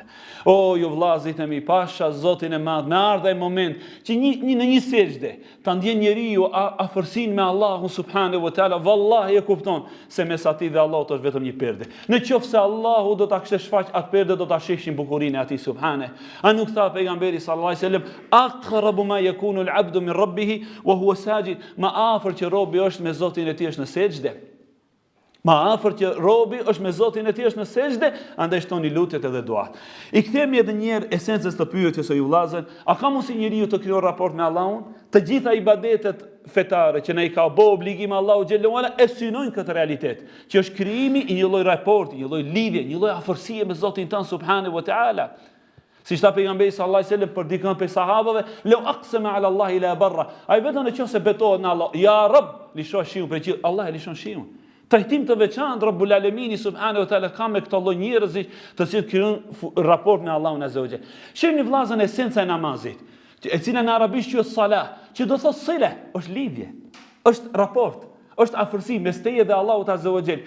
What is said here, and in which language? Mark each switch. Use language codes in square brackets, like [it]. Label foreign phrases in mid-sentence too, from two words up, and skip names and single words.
[sq] O ju vllazit e mi, pasha Zotin e madh, me ardha i moment që në një sejdë ta ndjen njeriu afërsinë me Allahun [ar] سبحانه وتعالى, [sq] vallahi e kupton se mes atij dhe Allahu është vetëm një perde. Në qoftë se Allahu do ta kishte shfaq atë perde, do ta shihshin bukurinë e atij subhane. A nuk tha pejgamberi [ar] صلى الله عليه وسلم, أقرب ما يكون العبد من ربه وهو ساجد, [sq] ma afër që robi është me Zotin e tij është në sejdë. Ma afër që robi është me Zotin e tij është në sejdë, andaj shtoni lutjet edhe duat. I kthemi edhe një herë esencës të pyetjes së ju vllazën, a ka mundsi njeriu të krijojë raport me Allahun? Të gjitha ibadetet fetare që ne i ka bë obligim Allahu [ar] جل وعلا [sq] e synojnë këtë realitet, që është krijimi i një lloj raporti, një lloj lidhje, një lloj afërsie me Zotin tan [ar] سبحانه وتعالى. [sq] Si tha pejgamberi [ar] صلى الله عليه وسلم [sq] për dikën prej sahabëve, [ar] "لو أقسم على الله لأبره." [sq] Ai vetëm nëse betohet në Allah, [ar] "يا رب, [sq] lisho shiun për që Allah e lishon shiun." Trajtim të veçantë Rabbul Alamini [ar] سبحانه وتعالى [sq] ka me këto lloj njerëzish të cilët krijojnë raport me Allahun [ar] عز وجل. [sq] Shihni vllazën esenca e namazit, e cila në arabisht quhet salah, që do thotë sile, është lidhje, është raport, është afërsi mes teje dhe Allahut [ar] عز وجل.